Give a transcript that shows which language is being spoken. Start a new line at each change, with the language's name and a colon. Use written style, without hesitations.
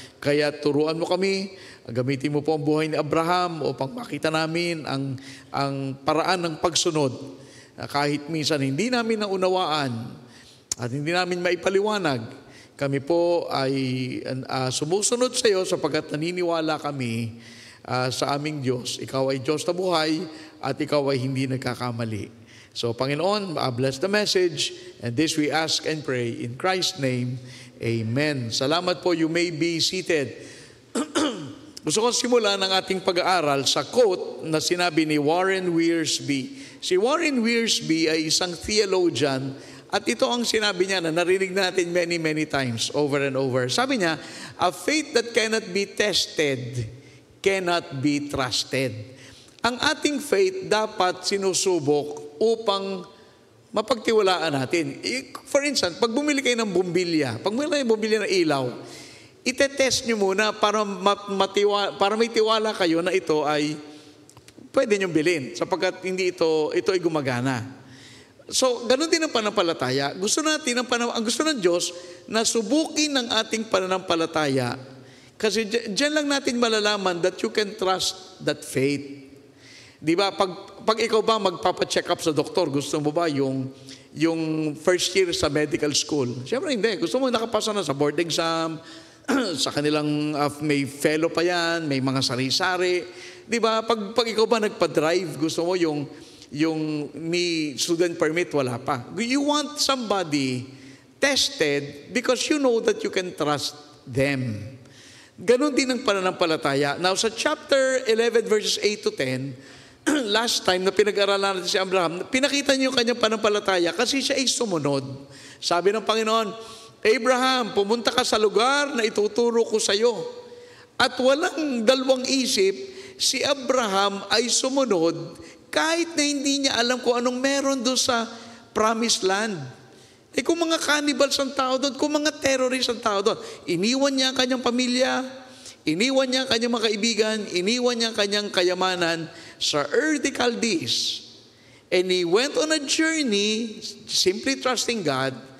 Filipino: Kaya turuan mo kami, gamitin mo po ang buhay ni Abraham upang makita namin ang paraan ng pagsunod. Kahit minsan hindi namin naunawaan at hindi namin maipaliwanag, kami po ay sumusunod sa iyo sapagkat naniniwala kami sa aming Diyos. Ikaw ay Diyos na buhay at ikaw ay hindi nagkakamali.
English: So, Panginoon, bless the message, and this we ask and pray in Christ's name.
Filipino: Amen. Salamat po.
English: You may be seated.
Filipino: Gusto ko simulan ng ating pag-aaral sa quote na sinabi ni Warren Wiersbe. Si Warren Wiersbe ay isang theologian at ito ang sinabi niya na narinig natin
English: many times over and over.
Filipino: Sabi niya,
English: a faith that cannot be tested cannot be trusted.
Filipino: Ang ating faith dapat sinusubok upang mapagtiwalaan natin.
English: For instance,
Filipino: pag bumili kayo ng bumbilya, pag bumili kayo ng bumbilya ng ilaw, itetest nyo muna para may tiwala kayo na ito ay pwede nyo bilhin sapagkat ito ay gumagana. So, ganun din ang pananampalataya. Ang gusto ng Diyos na subukin ng ating pananampalataya. Kasi dyan lang natin malalaman
English: that you can trust that faith.
Filipino: Di ba? Pag ikaw ba magpapacheck up sa doktor, gusto mo ba yung first year sa medical school? Siyempre hindi. Gusto mo nakapasa na sa board exam, sa kanilang may fellow pa yan, may mga sari-sari. Di ba? Pag ikaw ba nagpa-drive, gusto mo yung may student permit, wala pa.
English: You want somebody tested because you know that you can trust them.
Filipino: Ganon din ang pananampalataya. Now, sa chapter 11, verses 8 to 10,
English: last time
Filipino: na pinag-aralan natin si Abraham, pinakita niyo yung kanyang pananampalataya kasi siya ay sumunod. Sabi ng Panginoon, Abraham, pumunta ka sa lugar na ituturo ko sa iyo. At walang dalawang isip, si Abraham ay sumunod kahit na hindi niya alam kung anong meron doon sa promised land. Eh kung mga cannibals ang tao doon, kung mga terrorists ang tao doon, iniwan niya ang kanyang pamilya, iniwan niya ang kanyang mga kaibigan, iniwan niya ang kanyang kayamanan sa Ur de Chaldees.
English: And he went on a journey, simply trusting God.